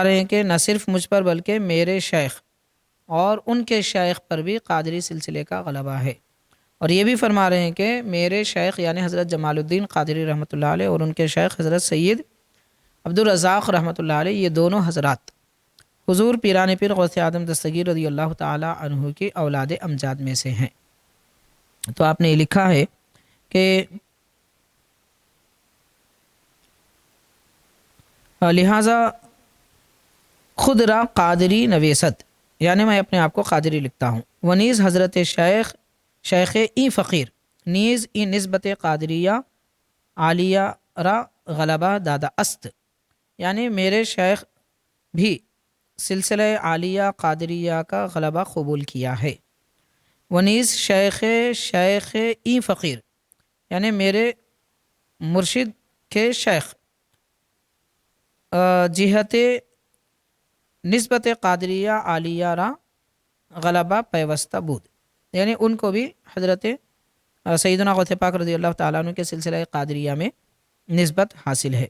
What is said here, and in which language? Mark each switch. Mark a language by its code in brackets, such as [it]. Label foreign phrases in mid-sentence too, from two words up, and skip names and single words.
[ur] رہے ہیں کہ نہ صرف مجھ پر بلکہ میرے شیخ اور ان کے شیخ پر بھی قادری سلسلے کا غلبہ ہے، اور یہ بھی فرما رہے ہیں کہ میرے شیخ یعنی حضرت جمال الدین قادری رحمۃ اللہ علیہ اور ان کے شیخ حضرت سید عبدالرزاق رحمۃ اللہ علیہ، یہ دونوں حضرات حضور پیران پیر غوث اعظم دستگیر رضی اللہ تعالی عنہ کی اولاد امجاد میں سے ہیں۔ تو آپ نے یہ لکھا ہے کہ لہٰذا [fa] خود را قادری نویست، [ur] یعنی میں اپنے آپ کو قادری لکھتا ہوں، [fa] ونیز حضرت شیخ ای فقیر نیز ای نسبت قادریہ عالیہ را غلبہ دادا است، [ur] یعنی میرے شیخ بھی سلسلہ عالیہ قادریہ کا غلبہ قبول کیا ہے۔ [fa] ونیز شیخ ای فقیر، [ur] یعنی میرے مرشد کے شیخ [fa] جہت نسبت قادریہ عالیہ را غلبہ پیوستہ بود، [ur] یعنی ان کو بھی حضرت سیدنا غوث پاک رضی اللہ تعالیٰ عنہ کے سلسلہ قادریہ میں نسبت حاصل ہے۔